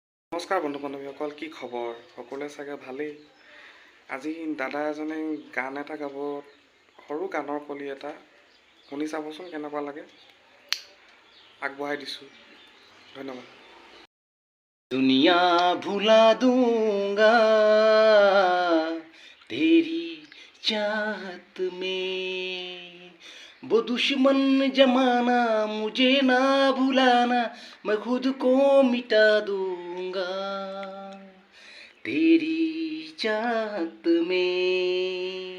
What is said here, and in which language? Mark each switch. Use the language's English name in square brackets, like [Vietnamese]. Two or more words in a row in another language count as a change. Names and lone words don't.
[Assamese] নমস্কাৰ বন্ধু বান্ধৱীসকল, কি খবৰ? সকলোৱে চাগে ভালেই। আজি দাদা এজনে গান এটা গাব, সৰু গানৰ কলি এটা শুনি চাবচোন কেনেকুৱা লাগে। আগবঢ়াই দিছোঁ, ধন্যবাদ। [Hindi] दुनिया भुला दूंगा तेरी चाहत में, वो दुश्मन जमाना मुझे ना भुलाना, मैं खुद को मिटा दूंगा तेरी चाहत में।